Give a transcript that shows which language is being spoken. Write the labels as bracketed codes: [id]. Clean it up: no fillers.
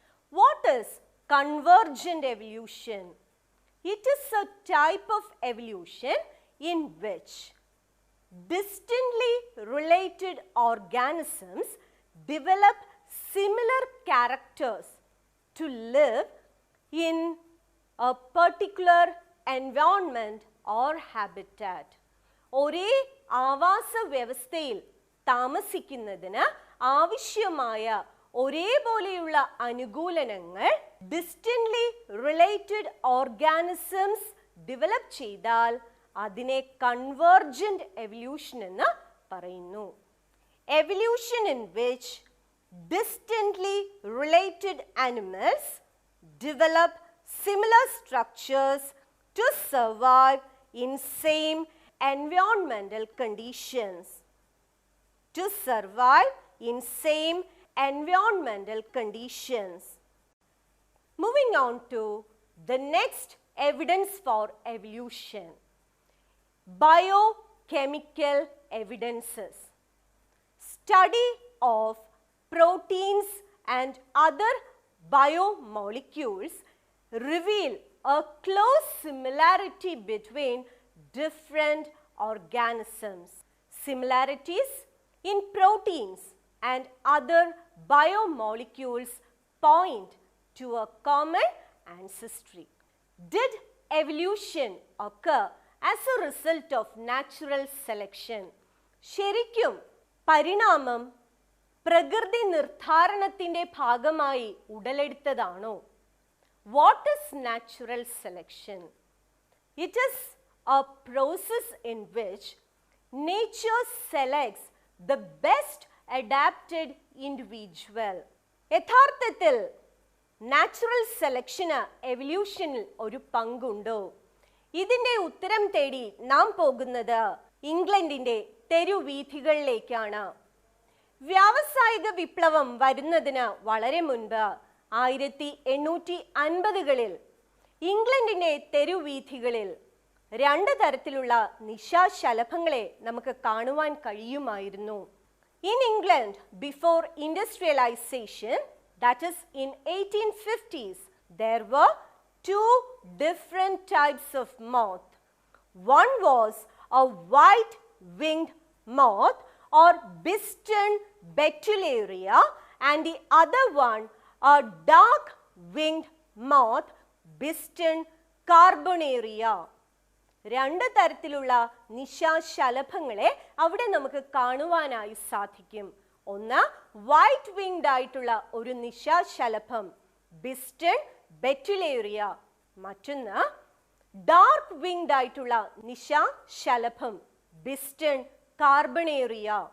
[en] What is convergent evolution? It is a type of evolution in which distantly related organisms develop similar characters to live in a particular environment or habitat. [ml] ഒരേ ആവാസ വ്യവസ്ഥയിൽ താമസിക്കുന്നതിന് ആവശ്യമായ ഒരേപോലെയുള്ള അനുകൂലനങ്ങൾ [en] distantly related organisms develop [ml] ചെയ്താൽ അതിനെ convergent evolution എന്ന് പറയുന്നു. [en] Evolution in which distantly related animals develop similar structures to survive in same environmental conditions. To survive in same environmental conditions. Moving on to the next evidence for evolution: biochemical evidences. Study of proteins and other biomolecules reveal a close similarity between different organisms. Similarities in proteins and other biomolecules point to a common ancestry. Did evolution occur as a result of natural selection? [ml] ശരിക്കും പരിണാമം പ്രകൃതി നിർദ്ധാരണത്തിന്റെ ഭാഗമായി ഉടലെടുത്തതാണോ? [en] What is natural selection? It is a process in which nature selects the best adapted individual. [ml] യഥാർത്ഥത്തിൽ natural സെലക്ഷന് എവല്യൂഷനിൽ ഒരു പങ്കുണ്ടോ? ഇതിന്റെ ഉത്തരം തേടി നാം പോകുന്നത് ഇംഗ്ലണ്ടിന്റെ തെരുവീഥികളിലേക്കാണ്. വ്യാവസായിക വിപ്ലവം വരുന്നതിന് വളരെ മുൻപ് 1850കളിൽ ഇംഗ്ലണ്ടിന്റെ തെരുവീഥികളിൽ രണ്ട് തരത്തിലുള്ള നിശാശലഭങ്ങളെ നമുക്ക് കാണുവാൻ കഴിയുമായിരുന്നു. [en] In England, before industrialization, that is in 1850s, there were two different types of moth. One was a white-winged moth or Biston betullaria, and the other one a dark-winged moth, Biston carbonaria. [ml] രണ്ട് തരത്തിലുള്ള നിശാശലഭങ്ങളെ അവിടെ നമുക്ക് കാണുവാനായി സാധിക്കും. ഒന്ന് white winged ആയിട്ടുള്ള ഒരു നിശാശലഭം ബിസ്റ്റൺ ബെറ്റുലേറിയ, മറ്റൊന്ന് ഡാർക്ക് വിങ്ഡ് ആയിട്ടുള്ള നിശാശലഭം ബിസ്റ്റൺ കാർബണേറിയ.